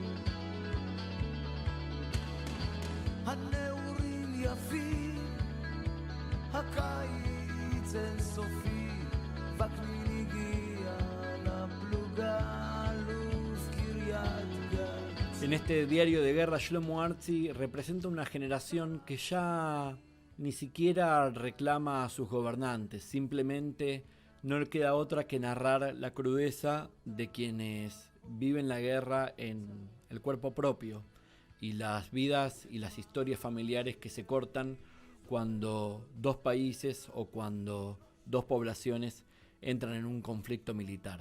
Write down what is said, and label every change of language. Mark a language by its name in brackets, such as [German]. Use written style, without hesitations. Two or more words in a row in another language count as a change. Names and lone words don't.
[Hebrew] הנעורים יפים, הקיץ אינסופי, וקנין הגיע לפלוגה, אלוף קריית גת. [Spanish] En este diario de guerra, Shlomo Artzi representa una generación que ya ni siquiera reclama a sus gobernantes, simplemente no le queda otra que narrar la crudeza de quienes viven la guerra en el cuerpo propio y las vidas y las historias familiares que se cortan cuando dos países o cuando dos poblaciones entran en un conflicto militar.